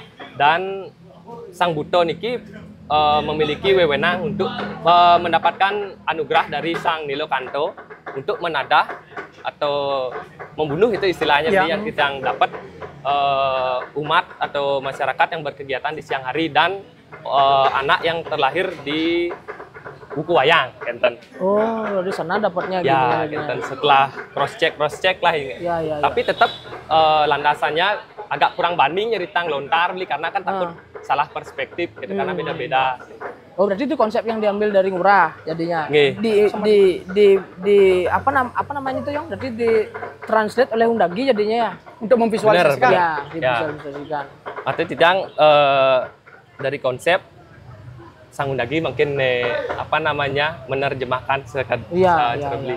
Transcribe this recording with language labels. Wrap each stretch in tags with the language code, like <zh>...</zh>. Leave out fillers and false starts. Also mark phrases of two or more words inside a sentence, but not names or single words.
<id>Dan Sang Buto niki memiliki wewenang untuk mendapatkan anugerah dari Sang Nilokanto untuk menadah atau membunuh itu istilahnya yang kita dapat umat atau masyarakat yang berkegiatan di siang hari dan anak yang terlahir di Wuku Wayang, Kenten. Oh, di sana dapatnya ya, Kenten. Setelah</id> <en>cross check</en> <id>lah ini. Ya. Tapi tetap landasannya agak kurang banding nyeritang lontar beli karena kan takut salah perspektif gitu karena beda-beda. Oh, berarti itu konsep yang diambil dari Ngurah jadinya. Di apa namanya itu yang berarti di translate oleh Undagi jadinya ya untuk memvisualisasikan. Ya, divisualisasikan. Artinya tidak dari konsep Sang Undagi mungkin menerjemahkan secara beli.</id>